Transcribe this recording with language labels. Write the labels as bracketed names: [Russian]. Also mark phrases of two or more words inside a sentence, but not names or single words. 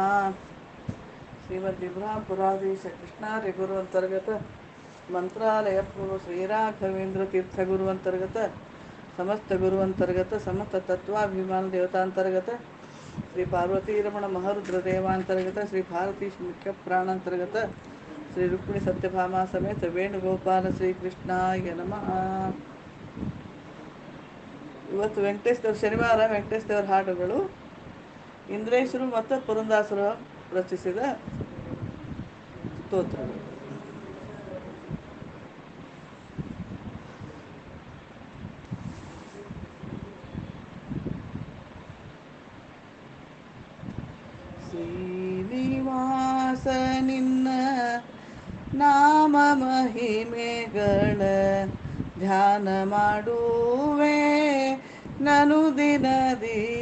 [Sanskrit] श्रीमद्विभ्रापुराधीश कृष्णार्य गुरु अंतर्गत मंत्रालय पूर्व श्रीराघवेंद्र तीर्थ गुरु अंतर्गत समस्त गुरु अंतर्गत समस्त तत्वाभिमान देवतांतर्गत श्री पार्वती रमण महरुद्र देवांतर्गत श्री भारती मुख्य प्राणांतर्गत श्री रुक्मिणी सत्यभामा समेत ವೇಣುಗೋಪಾಲ ಶ್ರೀ ಕೃಷ್ಣಾಯ ನಮಃ. [Kannada] ಇವತ್ತು ವೆಂಕಟೇಶ್ ದೇವ್ರ ಶನಿವಾರ. ವೆಂಕಟೇಶ್ ದೇವರ ಹಾಡುಗಳು ಇಂದ್ರೇಶರು ಮತ್ತು ಪುರಂದಾಸರು ರಚಿಸಿದ ಸ್ತೋತ್ರಗಳು. ಶ್ರೀನಿವಾಸ ನಿನ್ನ ನಾಮ ಮಹಿಮೆಗಳ ಧ್ಯಾನ ಮಾಡುವೆ ನನು ದಿನದಿ.